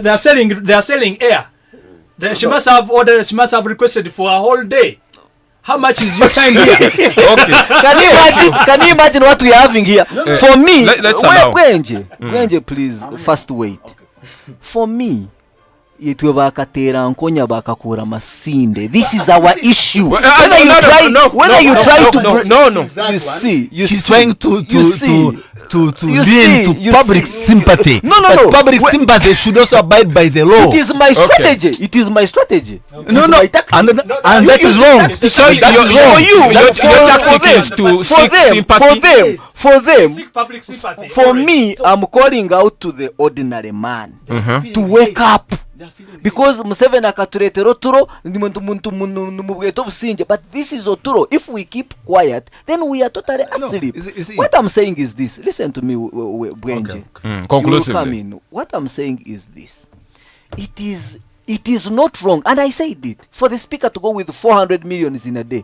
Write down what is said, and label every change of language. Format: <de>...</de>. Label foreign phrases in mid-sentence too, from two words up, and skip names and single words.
<en>they are selling air. She must have ordered. She must have requested for a whole day. How much is your time here? Okay. Can you imagine what we are having here? For me, Let's allow. Wenje, please, first wait. For me,</en> <nyn>itwe bakatera nkonya bakakura masinde.</nyn> <en>This is our issue. Whether you try to you see, She's trying to you see. You lean see, to you public see. sympathy. No. But public sympathy should also abide by the law. It is my strategy. It is my strategy. It No, is no, my tactic. and You- that you is see wrong. that- So That your is wrong. your tactic them, is to for seek them, sympathy. for them. Seek public sympathy. For me, I'm calling out to the ordinary man to wake up.</en> <nyn>Because Museveni akatuletera oturo muntu businge,</nyn> <en>but this is oturo. If we keep quiet, then we are totally asleep. you see- What I'm saying is this. Listen to me, Bwenje. Conclusively. You will come in. What I'm saying is this. It is not wrong, and I said it, for the speaker to go with 400 millions in a day.</en>